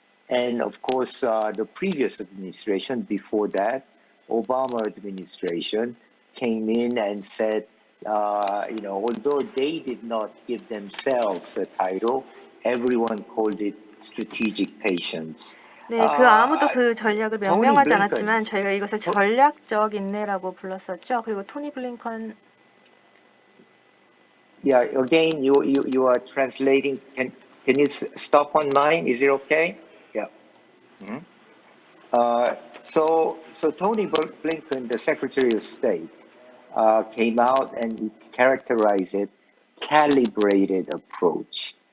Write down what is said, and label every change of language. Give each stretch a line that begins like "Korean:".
English: And of course, the previous administration before that, Obama administration, came in and said, although they did not give themselves the title, everyone called it strategic patience.
Korean: 네, 그 아무도 그 전략을 명명하지 않았지만 저희가 이것을 전략적 인내라고 불렀었죠. 그리고 토니 블링컨.
English: Yeah, again, you are translating. Can you stop on mine? Is it okay? Yeah. So Tony Blinken, the Secretary of State, came out and he characterized it calibrated approach.